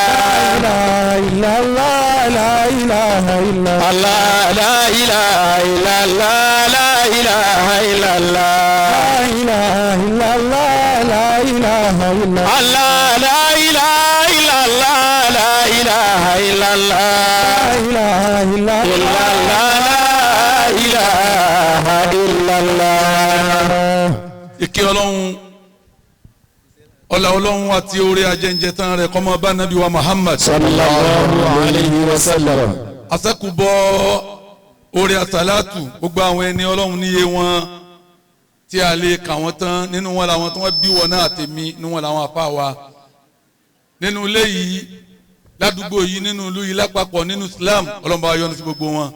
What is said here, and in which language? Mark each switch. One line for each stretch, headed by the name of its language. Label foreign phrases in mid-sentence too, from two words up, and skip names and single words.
Arabic: لا إله إلا الله الله لا إله إلا الله لا إله إلا الله لا إله إلا الله الله لا إله إلا الله لا إله إلا الله لا إله إلا الله.
Yoruba: ìkẹ́ ọlọ́run ọlá ọlọ́run àti orí ajẹ́njẹ́ tán rẹ̀ kọ́mọ bá nàbí wa Muhammad
Arabic: صلى الله عليه وسلم.
Yoruba: àṣẹ́kùbọ̀ orí àsàlátù gbogbo àwọn ẹni ọlọ́run níye wọn tí a lè kà wọ́n tán nínú wọn làwọn tí wọ́n bí wọn náà tèmi nínú wọn làwọn àfa wa nínú ilé yìí ládùúgbò yìí nínú ìlú yìí lápapọ̀ nínú Islam ọlọ́mọba ayọ́nu sí gbogbo wọn.